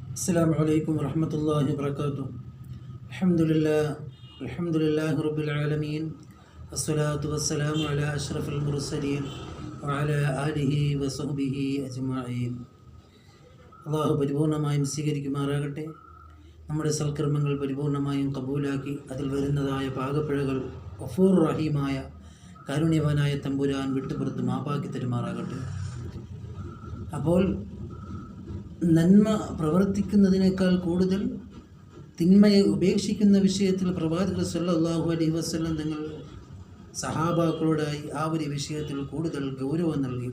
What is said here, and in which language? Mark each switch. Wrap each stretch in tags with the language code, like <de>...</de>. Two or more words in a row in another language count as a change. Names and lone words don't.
<ar>السلام عليكم ورحمة الله وبركاته. الحمد لله رب العالمين والصلاة والسلام على أشرف المرسلين وعلى آله وصحبه أجمعين.</ar> <ml>അള്ളാഹു പരിപൂർണമായും സ്വീകരിക്കുമാറാകട്ടെ. നമ്മുടെ സൽക്കർമ്മങ്ങൾ പരിപൂർണമായും കബൂലാക്കി അതിൽ വരുന്നതായ പാകപ്പിഴകൾ ഗഫൂർ റഹീമായ കാരുണ്യവാനായ തമ്പുരാൻ വിട്ടുപുറത്ത് മാപ്പാക്കി തരുമാറാകട്ടെ. അപ്പോൾ നന്മ പ്രവർത്തിക്കുന്നതിനേക്കാൾ കൂടുതൽ തിന്മയെ ഉപേക്ഷിക്കുന്ന വിഷയത്തിൽ പ്രവാചകർ</ml> <ar>صلى الله عليه وسلم</ar> <ml>തങ്ങൾ സഹാബാക്കളോടായി ആ ഒരു വിഷയത്തിൽ കൂടുതൽ ഗൗരവം നൽകി.</ml>